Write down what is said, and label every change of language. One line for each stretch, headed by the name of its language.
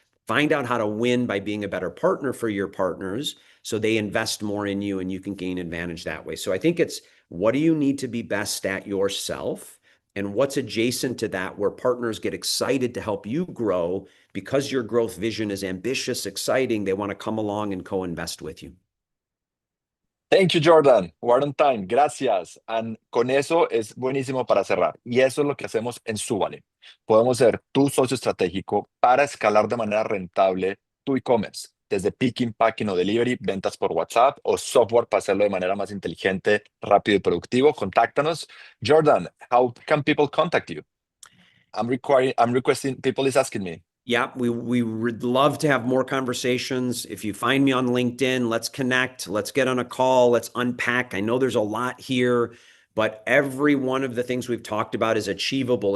English: Find out how to win by being a better partner for your partners so they invest more in you and you can gain advantage that way. So I think it's, what do you need to be best at yourself, and what's adjacent to that where partners get excited to help you grow because your growth vision is ambitious, exciting. They want to come along and co-invest with you. Thank you, Jordan. We're on time.
Spanish: Gracias.
English: And
Spanish: con eso es buenísimo para cerrar. Y eso es lo que hacemos en Súbale. Podemos ser tu socio estratégico para escalar de manera rentable tu e-commerce, desde picking, packing o delivery, ventas por WhatsApp o software para hacerlo de manera más inteligente, rápido y productivo. Contáctanos.
English: Jordan, how can people contact you? I'm requesting, people is asking me. Yeah, we would love to have more conversations. If you find me on LinkedIn, let's connect, let's get on a call, let's unpack. I know there's a lot here, but every one of the things we've talked about is achievable.